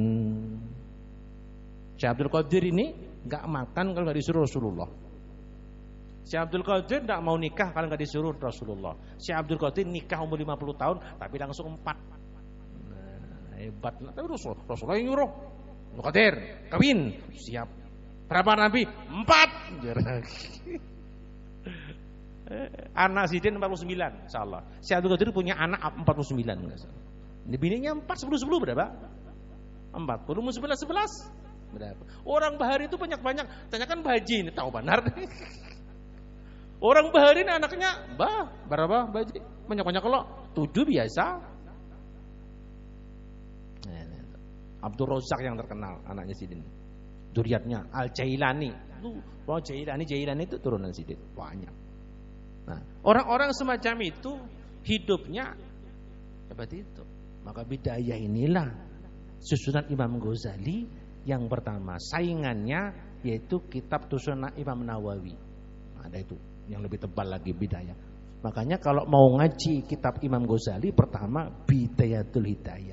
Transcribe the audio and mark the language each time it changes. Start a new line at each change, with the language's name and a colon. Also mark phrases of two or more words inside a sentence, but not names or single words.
Indonesian: Syekh Abdul Qadir ini gak makan kalau gak disuruh Rasulullah. Syekh Abdul Qadir gak mau nikah kalau gak disuruh Rasulullah. Syekh Abdul Qadir nikah umur 50 tahun tapi langsung 4. Nah, hebat. Tapi Rasulullah yang nyuruh. Abdul Qadir kawin, siap. Berapa Nabi? 4. Anak Sidin 49, insyaallah. Syekh Abdul Qadir punya anak 49. Ini bininya 4, 10 berapa? 40, 11. Berapa? Orang Bahari itu banyak-banyak. Tanyakan Mbah Haji ini tahu benar. Orang Bahari ini anaknya, berapa Mbah Haji? Banyak-banyak kalau 7 biasa. Abdul Razak yang terkenal anaknya Sidin. Duriatnya Al-Jailani. Jailani itu turunan Sidin. Banyak. Nah, orang-orang semacam itu hidupnya seperti itu. Maka bidayah inilah susunan Imam Ghazali yang pertama. Saingannya yaitu kitab susunan Imam Nawawi. Nah, ada itu yang lebih tebal lagi bidayah. Makanya kalau mau ngaji kitab Imam Ghazali pertama Bidayatul Hidayah.